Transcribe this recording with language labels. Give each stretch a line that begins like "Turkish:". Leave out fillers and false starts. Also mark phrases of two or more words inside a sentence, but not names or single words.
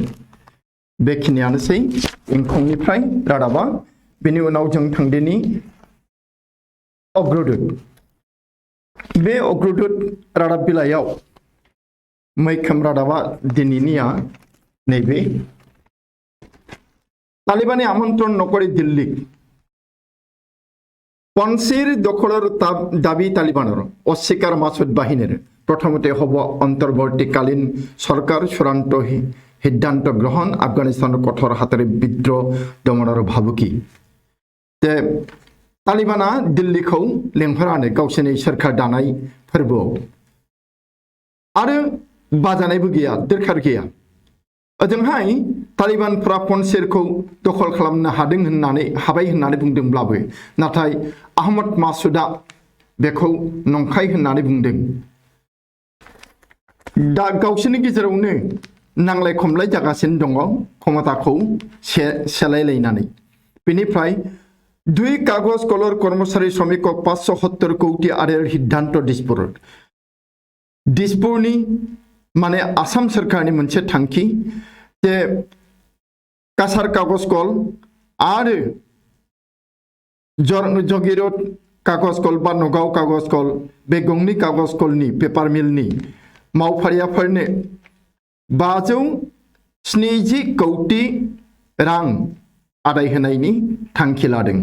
Bodo: बेखिनियानोसै इंखंनिफ्राय रादाबा। बेनि उनाव जों थांदिनि अग्रदूत। बे अग्रदूत रादाब बिलाइयाव मैखोम रादाबा दिनैनिया नैबे
Assamese: तालिबाने আমন্ত্রণ নকরে দিল্লি পঞ্চের দখলৰ দাবী তালিবানৰ অস্বীকাৰ মাসুদ বাহিনীৰ প্ৰথমতে হ'ব অন্তৰ্বৰ্তীকালীন চৰকাৰ চূড়ান্ত সিদ্ধান্ত গ্ৰহণ আফগানিস্তানৰ কঠোৰ হাতেৰে বিদ্ৰোহ দমনৰ ভাবুকি।
Bodo: तालिबाना दिल्लीखौ लेंहरानो गावसोरनि सोरखार दानाय फोरबोआव आरो बाजानायबो गैया, दरखार गैया। ओजोंहाय तालिबानफ्रा पन्चेरखौ दखल खालामनो हाबाय होननानै बुंदोंब्लाबो नाथाय आहमद मासुदआ बेखौ नंखाय होननानै बुंदों। दा गावसोरनि गेजेरावनो नांलाय खमलाय जागासिनो दङ क्षमताखौ सेलायलायनानै।
Assamese: बेनिफ्राय 2 कागज कলৰ কৰ্মচাৰী শ্ৰমিকক 570 কোটি আৰেৰ সিদ্ধান্ত
Bodo: দিছপুৰनि माने आसाम सरकारनि मोनसे थांखि जे कासार कागज कल आरो जगिरद कागज कल बा नगाव कागज कल बे गंनै कागज कलनि पेपार मिलनि मावफारियाफोरनो 570 कोटी रां आदाय होनायनि थांखि लादों।